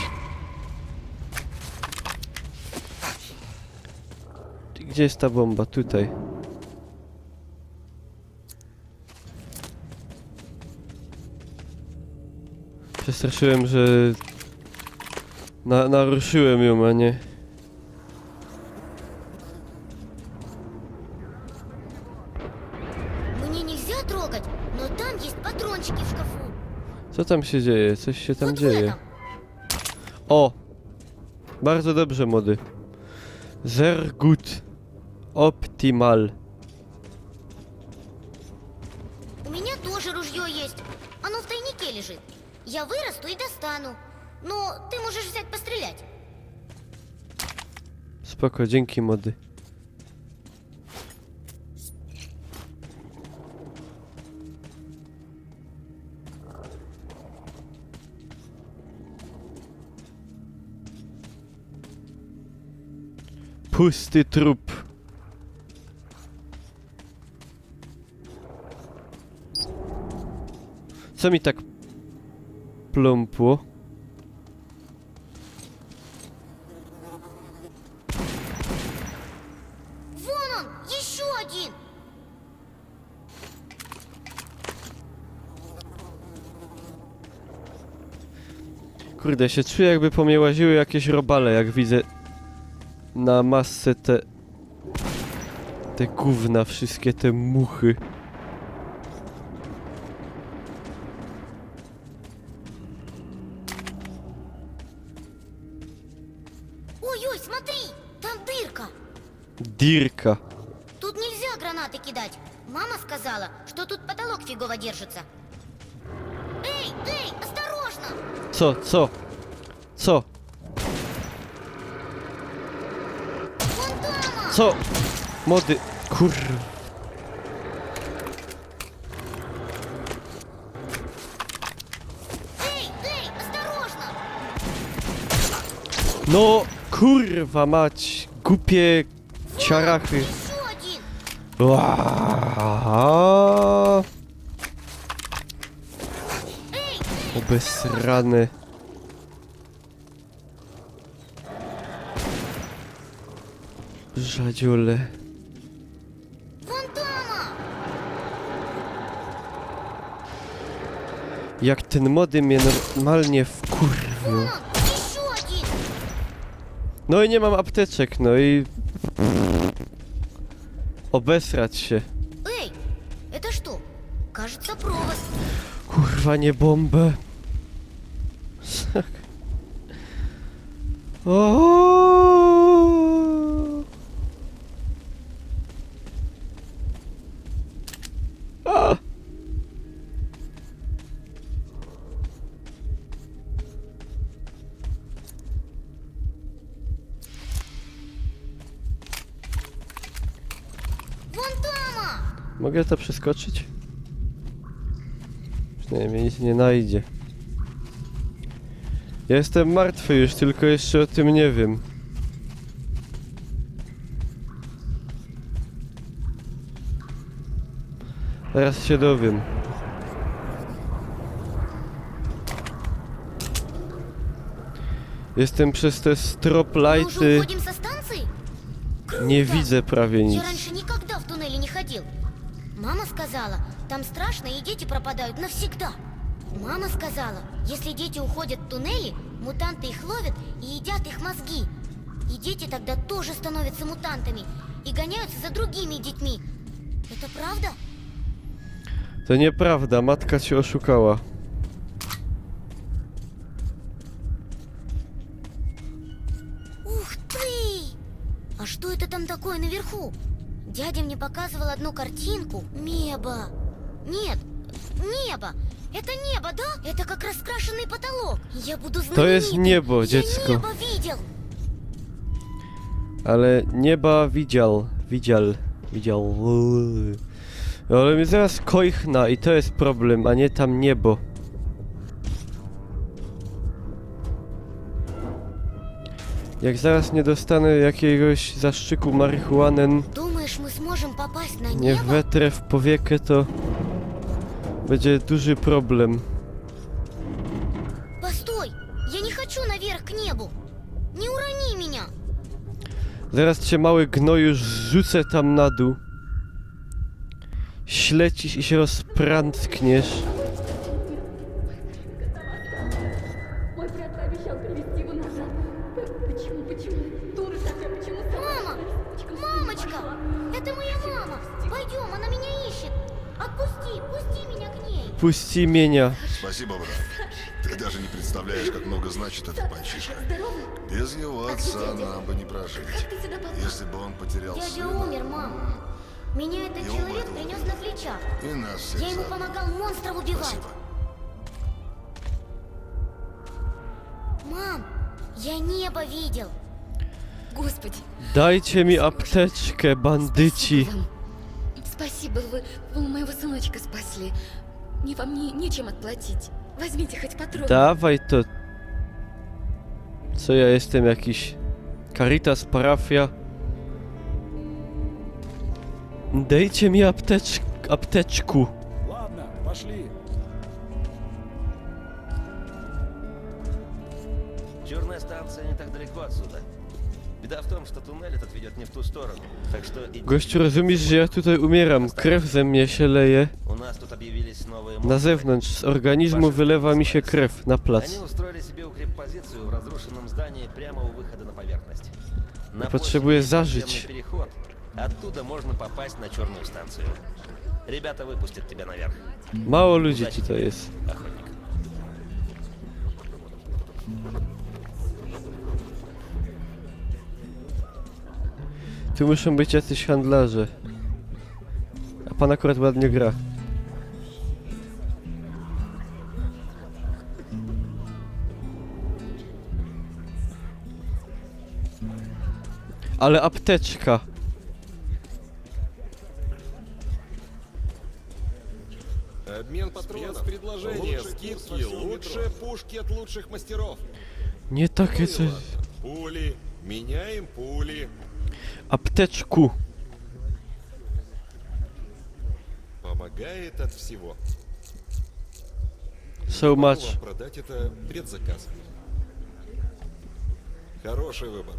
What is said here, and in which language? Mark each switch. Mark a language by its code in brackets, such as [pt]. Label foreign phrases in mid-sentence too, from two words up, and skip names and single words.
[pl] Gdzie jest ta bomba? Tutaj. Przestraszyłem, że... naruszyłem ją, a nie... [ru] Мне нельзя трогать, но там есть патрончики в шкафу. [pl] Co tam się dzieje? Coś się tam [ru] Вот в [pl] dzieje. [ru] этом. [pl] O! Bardzo dobrze, młody. [de] Sehr gut. Optimal. [ru] У меня тоже ружье есть. Оно в тайнике лежит. Я вырасту и достану. Но ты можешь взять пострелять. [pl] Spoko, dzięki, młody. Pusty trup. Co mi tak pląpło? [ru] Вон он, еще один. [pl] Kurde, się czuję, jakby po mnie łaziły jakieś robale, jak widzę na masce te gówna, wszystkie te muchy. [ru] Ой-ой, смотри, там дырка. [pl] Dirka. [ru] Тут нельзя гранаты кидать. Мама сказала, что тут потолок фигово держится. Эй, осторожно! [pl] Co? [ru] Вон там! [pl] Co? Młody, kurwa. [ru] Эй, осторожно! [pl] No, kurwa mać, głupie ciarachy. [ru] Еще один! [pl] Aaaa. Obesrane. Rzadziole. [ru] Вон там! [pl] Jak ten młody mnie normalnie wkurwił. [ru] Вон, еще один! [pl] No i nie mam apteczek, no i... Obesrać się. [ru] Эй, это что? Кажется, провод. [pl] Kurwa, nie bombę. O! A! [ru] Вон там! [pl] Mogę to przeskoczyć? Przynajmniej nic nie najdzie. Ja jestem martwy już, tylko jeszcze o tym nie wiem. Zaraz się dowiem. Jestem przez te strop [ru] Мы уже [pl] lighty, [ru] уходим со станции? [pl] nie [ru] Круто! [pl] widzę prawie nic. [ru] Я раньше никогда в туннеле не ходил. Мама сказала, там страшно и дети пропадают навсегда. Мама сказала, если дети уходят в туннели, мутанты их ловят и едят их мозги. И дети тогда тоже становятся мутантами и гоняются за другими детьми. Это правда? [pl] To nieprawda, matka cię oszukała. [ru] Ух ты! А что это там такое наверху? Дядя мне показывал одну картинку. Небо. Нет, небо. Это небо, да? Это как раскрашенный потолок. Я буду знаменитым. [pl] To jest niebo, [ru] Я [pl] dziecko. [ru] небо видел. [pl] Ale nieba widział. Ale mnie zaraz koichna i to jest problem, a nie tam niebo. Jak zaraz nie dostanę jakiegoś zaszczyku marihuanen, [ru] Думаешь, мы сможем попасть на [pl] nie [ru] небо? [pl] wetrę w powiekę, to będzie duży problem. [ru] Постой! Я не хочу наверх к небу. Не урони меня. [pl] Zaraz cię, mały gnoju, rzucę tam na dół. Ślecisz i się rozprętkniesz. [ru] Мой брат пообещал привезти его назад. Почему? Дура такая, почему Мама! Мамочка! Это моя мама! Пойдем, она меня ищет. Отпусти, пусти меня к ней. [pl] Puści mienia. [ru] Спасибо, брат. Ты Ты даже не представляешь, как много значит этот мальчишка. Здорово? Без его отца дядя? нам бы не прожить. Как ты сюда попал? Если бы он потерял Дядя сына, умер, мам. Меня этот Его человек бы принес на плечах. и нас всех Я ему заодно. помогал монстров убивать. Спасибо. Мам, я небо видел. Господи, [pl] Dajcie mi apteczkę, bandyci. [ru] вам. Спасибо, вы моего сыночка спасли. Мне вам нечем отплатить. Возьмите хоть патрон. [pl] Dawaj to... Co ja jestem jakiś... Caritas parafia? Dajcie mi apteczku. [ru] Ладно, пошли. Черная станция не так далеко отсюда. Беда в том, что туннель этот ведет не в ту сторону. Так что иди. [pl] Gościu, rozumiesz, że ja tutaj umieram? Krew ze mnie się leje. [ru] У нас тут объявились новые [pl] Na [ru] монстры. [pl] zewnątrz, z organizmu wylewa mi się krew na plac. [ru] Они устроили себе укреппозицию в разрушенном здании прямо у выхода на поверхность. На [pl] Потребуję [ru] площади [pl] zażyć. [ru] подземный переход. Оттуда можно попасть на черную станцию. Ребята выпустят тебя наверх. [pl] Mało ludzi tutaj jest. [ru] Охотник. [pl] Tu muszą być jacyś handlarze. A pan akurat ładnie gra. Ale apteczka. [ru] Обмен патронов. Спецпредложение, скидки, лучшие пушки от лучших мастеров. [pl] Nie takie coś. [ru] Пули. Меняем пули. [pl] Apteczku. [ru] Помогает от всего. [en] So [ru] Могу [en] much. [ru] вам продать это предзаказ. Хороший выбор.